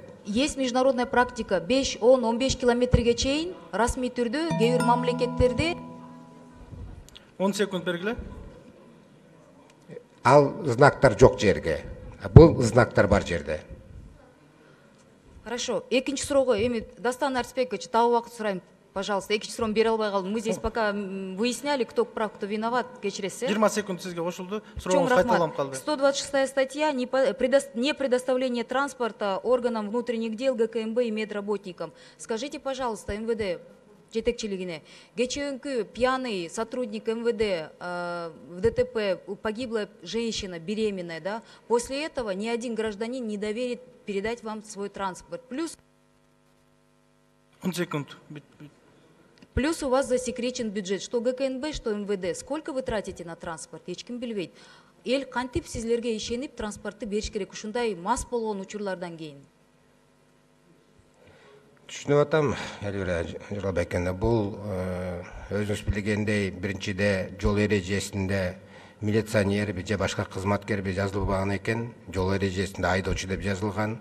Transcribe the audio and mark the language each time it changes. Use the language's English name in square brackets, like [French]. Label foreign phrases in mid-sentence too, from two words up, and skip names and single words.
[Russian] Есть международная практика. [Kyrgyz] 5, 10, 15 километрге чейин расмий түрдө кээ бир мамлекеттерде 10 секунд бергиле. Ал знактар жок жерге. Бул знактар бар жерде. [Russian] Хорошо. [Kyrgyz] Экинчи суроого эми Дастан Арсбекович, дагы убакыт сурайм, пожалуйста. Экинчи суроону бере албай калдым. [Russian] Мы здесь пока выясняли, кто прав, кто виноват. [Kyrgyz] Кечиресиз, 20 секунд сизге кошулду. Чоң Сурооңуз кайталанып рахмат. калды. [Russian] 126 статья не предоставление транспорта органам внутренних дел, ГКМБ и медработникам. Скажите, пожалуйста, МВД [Kyrgyz] жетекчилигине, кечээнкү [Russian] пьяный сотрудник МВД в ДТП, погибла женщина беременная, да? После этого ни один гражданин не доверит передать вам свой транспорт. Плюс 10 секунд. Плюс у вас засекречен бюджет, что ГКНБ, что МВД. Сколько вы тратите на транспорт? [Kyrgyz] Эчким билбейт. Эл кантип сизлерге ишенип транспортты бериш керек? Ушундай мас болгон учурлардан кийин. Түшүнүп атам, Элвира Жыргалбековна, бул өзүңүз билгендей, биринчиде жол эрежесинде милиционер же башка кызматкер жазылбаган экен, жол эрежесинде айдоочу деп жазылган.